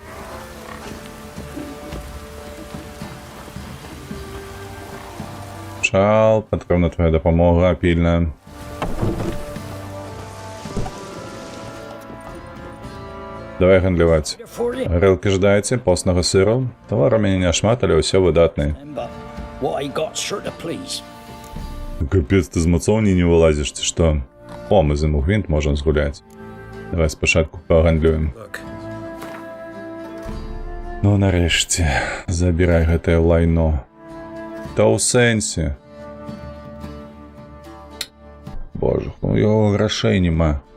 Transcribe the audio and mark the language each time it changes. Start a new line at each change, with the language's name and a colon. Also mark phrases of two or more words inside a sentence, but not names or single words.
Belarusian: Чал, патрэбна твоя дапамога, пільна. Давай гандляваць. Гарэлкі жадаеце, постнага сыру. Тавар у мяне няшмат, але ўсё выдатнае.
English: Remember, what I got sure to please.
Belarusian: Капец, ты з мацоўні не вылазіш, ці што? О, мы з ім у гвинт можам згуляць. Давай спачатку пагандлюем.
English: Look,
Belarusian: Ну нарэшце, забірай гэтае лайно. Та ў сэнсе. Боже, у яго грашэй няма.